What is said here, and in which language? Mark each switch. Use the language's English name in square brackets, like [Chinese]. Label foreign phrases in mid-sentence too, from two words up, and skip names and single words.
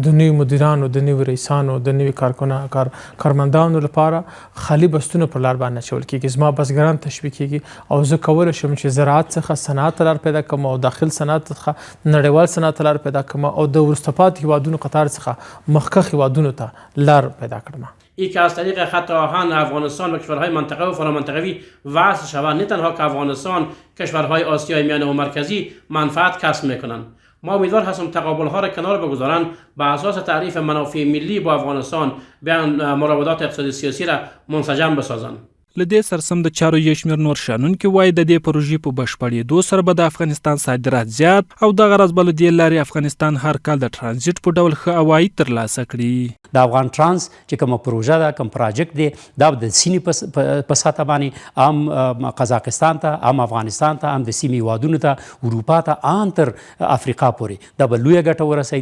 [Pashto] د نوي مدیرانو، د نوي رئیسانو، د نوي کارمندانو لپاره خالي بستونه پر لار باندې اچول کیږي. زما بزګران تشویق کیږي او زه کولی شم چې زراعت څخه صنعت لار پیدا کړم او داخل صنعت څخه نړیوال صنعت لار پیدا کړم او د وروسته پاتې هیوادونو قطار څخه مخکښ هیوادونو ته لار پیدا کړم. [Persian] ای که از طریق خط آهن افغانستان و کشورهای منطقه و فرامنطقوی وصل شود، نه تنها که افغانستان، کشورهای آسیای میانه و مرکزی منفعت کسب میکنند. ما امیدوار هستم تقابل ها را کنار بگذارند به اساس تعریف منافع ملی با افغانستان بیان مراودات اقتصادی سیاسی را منسجم بسازند. [Pashto] له دې سرسم د چارو یو شمېر نور شنونکي وایي د دې پروژې په بشپړېدو سره به د افغانستان صادرات زیات او دغه راز به له دې لارې افغانستان هر کال د ترانزیت په ډول ښه عواید ترلاسه کړي. د افغان ترانس چې کومه پروژه ده، کوم پراجکټ دی، دا د سیمې په سطح باندې هم قزاقستان ته، هم افغانستان ته، هم د سیمې هیوادونو ته، اروپا ته، ان تر افریقا پورې دا به لویه ګټه ورسوي.